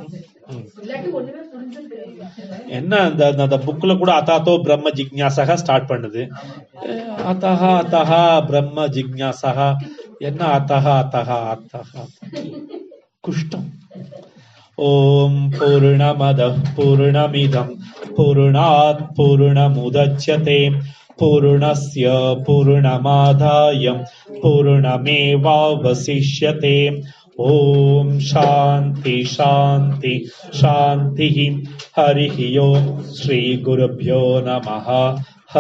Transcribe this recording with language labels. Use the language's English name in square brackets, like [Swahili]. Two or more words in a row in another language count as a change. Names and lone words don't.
[Tamil] என்ன அந்த புக்ல கூட [Sanskrit] अथातो ब्रह्म जिज्ञासा [Tamil] ஸ்டார்ட் பண்ணுது. [Sanskrit] अथ अथ ब्रह्म जिज्ञासा. [Tamil] என்ன [Sanskrit] अथ अथ अथ? [Tamil] குஷ்டம். [Sanskrit] ओम् पूर्णमदः पूर्णमिदम् पूर्णात् पूर्णमुदच्यते पूर्णस्य पूर्णमादाय पूर्णमेवावशिष्यते. ओम् शान्ति शान्ति शान्ति. हरिः ओम्। श्री गुरुभ्यो नमः.